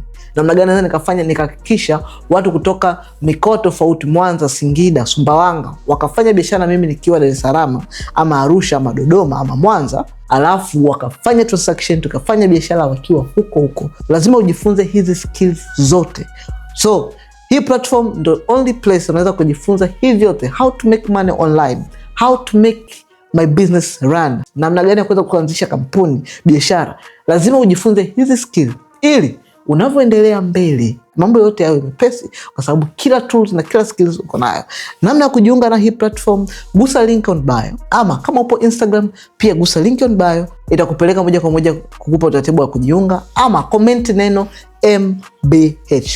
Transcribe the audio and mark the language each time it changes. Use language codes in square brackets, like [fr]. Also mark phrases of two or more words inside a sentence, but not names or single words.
[sw] Namna gani naweza nikafanya nikahakikisha watu kutoka mikoa tofauti, Mwanza, Singida, Sumbawanga, wakafanya biashara na mimi nikiwa Dar es Salaam ama Arusha ama Dodoma ama Mwanza, alafu wakafanya transaction, tukafanya biashara wakiwa huko. Lazima ujifunze hizi skills zote. So hii platform ndo [en] only place [sw] unaweza kujifunza hivi yote, [en] how to make money online, how to make my business run, [sw] namna gani ya kuweza kuanzisha kampuni, biashara. Lazima ujifunze hizi skills ili unavyoendelea mbele mambo yote yawe mepesi, kwa sababu kila tools na kila skills uko nayo. Namna ya kujiunga na hii platform, gusa [en] link on bio, [sw] ama kama upo Instagram pia gusa [en] link on bio, [sw] itakupeleka moja kwa moja kukupa utaratibu wa kujiunga, ama comment neno MBH.